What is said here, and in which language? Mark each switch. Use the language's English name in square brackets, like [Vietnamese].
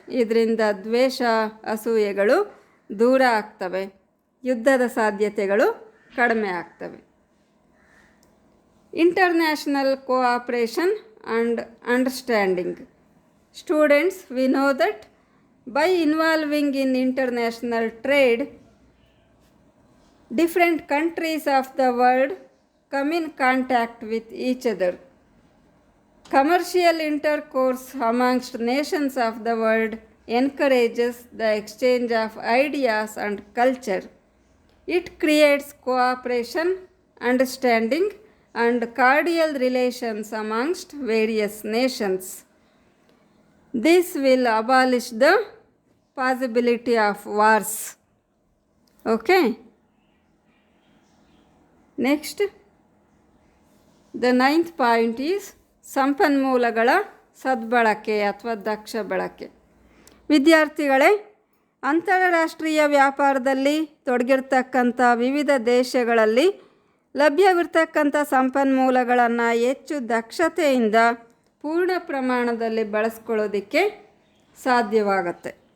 [Kannada] ಇದರಿಂದ ದ್ವೇಷ, ಅಸೂಯೆಗಳು ದೂರ ಆಗ್ತವೆ, ಯುದ್ಧದ ಸಾಧ್ಯತೆಗಳು ಕಡಿಮೆ ಆಗ್ತವೆ. [English] International cooperation and understanding. Students, we know that by involving in international trade, different countries of the world come in contact with each other. Commercial intercourse amongst nations of the world encourages the exchange of ideas and culture. It creates cooperation, understanding, and cordial relations amongst various nations. This will abolish the possibility of wars. Okay. Next, the 9th point is [Kannada] ಸಂಪನ್ಮೂಲಗಳ ಸದ್ಬಳಕೆ ಅಥವಾ ದಕ್ಷ ಬಳಕೆ. ವಿದ್ಯಾರ್ಥಿಗಳೇ, ಅಂತಾರಾಷ್ಟ್ರೀಯ ವ್ಯಾಪಾರದಲ್ಲಿ ತೊಡಗಿರ್ತಕ್ಕಂಥ ವಿವಿಧ ದೇಶಗಳಲ್ಲಿ ಲಭ್ಯವಿರ್ತಕ್ಕಂಥ ಸಂಪನ್ಮೂಲಗಳನ್ನು ಹೆಚ್ಚು ದಕ್ಷತೆಯಿಂದ ಪೂರ್ಣ ಪ್ರಮಾಣದಲ್ಲಿ ಬಳಸ್ಕೊಳ್ಳೋದಕ್ಕೆ ಸಾಧ್ಯವಾಗುತ್ತೆ.